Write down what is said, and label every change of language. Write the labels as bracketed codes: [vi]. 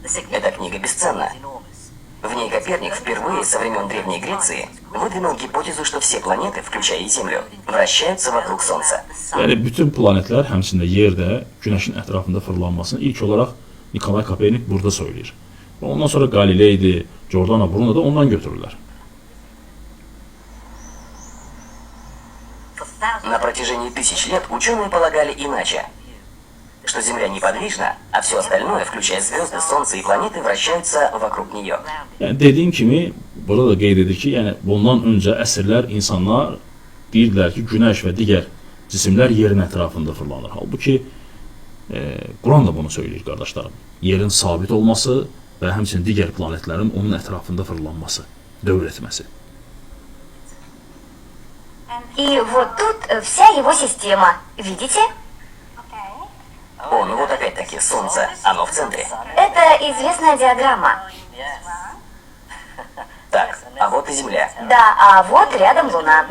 [ru] Эта книга бесценна. В ней Коперник впервые со времен Древней Греции выдвинул гипотезу, что все планеты, включая и Землю, вращаются вокруг Солнца. [az] Yəni bütün planetlər, həmçində yer də Günəşin ətrafında fırlanmasını ilk olaraq Nikolay Kopernik burada söyləyir. Və ondan sonra Qalileydi, Giordano Bruno da ondan götürürlər. [ru] На протяжении тысяч лет ученые полагали иначе, что Земля неподвижна, а все остальное, включая звезды, Солнце и планеты, вращаются вокруг нее. [az] Yəni dediyim kimi, burada da qeyd edir ki, yəni bundan öncə əsrlər insanlar deyirdilər ki, Günəş və digər cisimlər yerin ətrafında fırlanır. Halbuki Quran da bunu söyləyir qardaşlarım. Yerin sabit olması və həmçinin digər planetlərin onun ətrafında fırlanması, dövr etməsi. [ru] и вот тут вся его система. Видите? О, ну вот опять-таки Солнце, оно в центре. Это известная диаграмма. Так, а вот и Земля. Да, а вот рядом Луна.